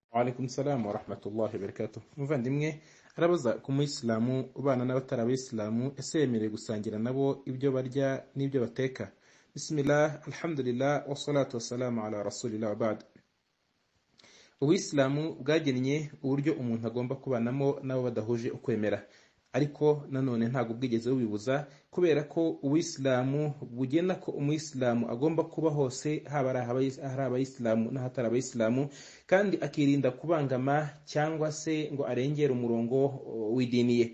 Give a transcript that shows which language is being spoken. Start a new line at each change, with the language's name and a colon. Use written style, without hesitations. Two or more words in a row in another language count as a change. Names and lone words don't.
Arabic: عليكم السلام ورحمة الله وبركاته.
Kinyarwanda: Muvandimwe arabaza ku muyisilamu ubana n'abatari abayisilamu ese yemerewe gusangira nabo ibyo barya n'ibyo bateka?
Arabic: بسم الله الحمد لله والصلاة والسلام على رسول الله وبعد.
Kinyarwanda: Ubuyisilamu bwagennye uburyo umuntu agomba kubanamo n'abo badahuje ukwemera, ariko nanone ntabwo bwigeze bubibuza, kubera ko ubuyisilamu bugena ko umuyisilamu agomba kuba hose, haba ari abayisilamu n'ahatari abayisilamu, kandi akirinda kubangama cyangwa se ngo arengere umurongo w'idini ye.